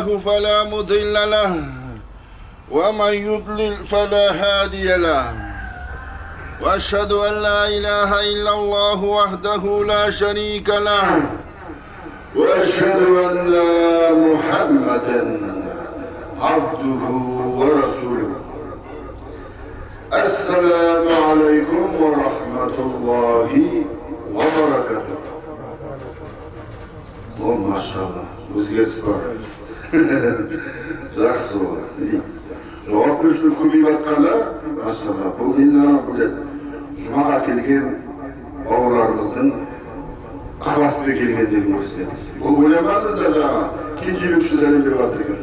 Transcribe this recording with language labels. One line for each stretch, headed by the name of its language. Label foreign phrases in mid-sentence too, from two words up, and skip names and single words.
Arabic: فلا مضل له ومن يضلل فلا هادي له وأشهد أن لا إله إلا الله وحده لا شريك له وأشهد أن محمدا عبده ورسوله السلام عليكم ورحمة الله وبركاته. ما شاء الله
Kazakh: өзгеріс бар. Жақсы болады. Жауапкершілік көбейіп жатқанда, машалла, бұл енді жұмаға келген бауырларымыздың ықыласпен келгендігін көрсетеді. Бұл ойламаңыздар жаңа кенжебек үшін сәлем беріп жатыр екен.